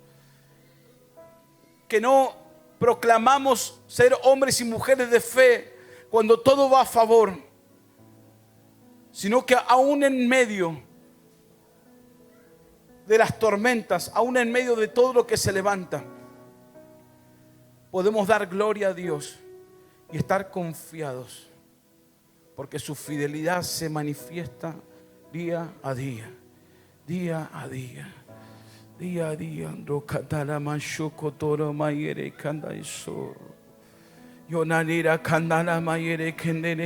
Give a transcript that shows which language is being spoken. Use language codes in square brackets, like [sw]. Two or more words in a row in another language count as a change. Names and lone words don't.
[es] Que no proclamamos ser hombres y mujeres de fe cuando todo va a favor, sino que aún en medio de las tormentas, aún en medio de todo lo que se levanta, podemos dar gloria a Dios y estar confiados, porque su fidelidad se manifiesta día a día, día a día, día a día. Rokatara manshoko toro mayere kandaiso. Yonanira kandana mayere kendere